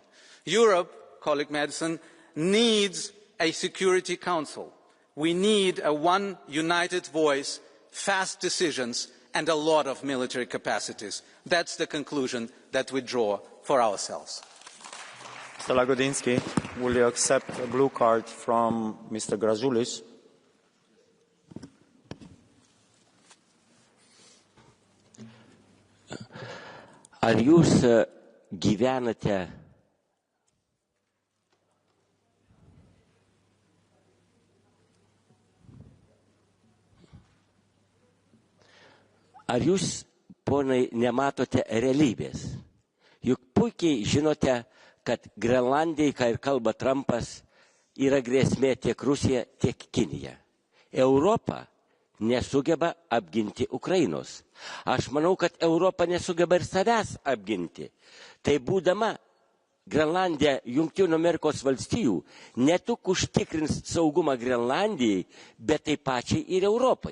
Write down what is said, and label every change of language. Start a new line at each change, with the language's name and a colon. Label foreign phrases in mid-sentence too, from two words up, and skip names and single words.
English: Europe, colleague Madison, needs a Security Council. We need a one united voice, fast decisions, and a lot of military capacities. That's the conclusion that we draw for ourselves. Mr. Lagodinsky, will you accept a blue card from Mr. Grazulis?
Lithuanian: Ar jūs gyvenate Ar jūs, ponai, nematote realybės? Juk puikiai žinote, kad Grenlandijai, ką ir kalba Trumpas, yra grėsmė tiek Rusija, tiek Kinija. Europa nesugeba apginti Ukrainos. Aš manau, kad Europa nesugeba ir savęs apginti. Tai būdama Grenlandija Jungtinių Amerikos valstijų ne tik užtikrins saugumą Grenlandijai, bet taip pačiai ir Europai.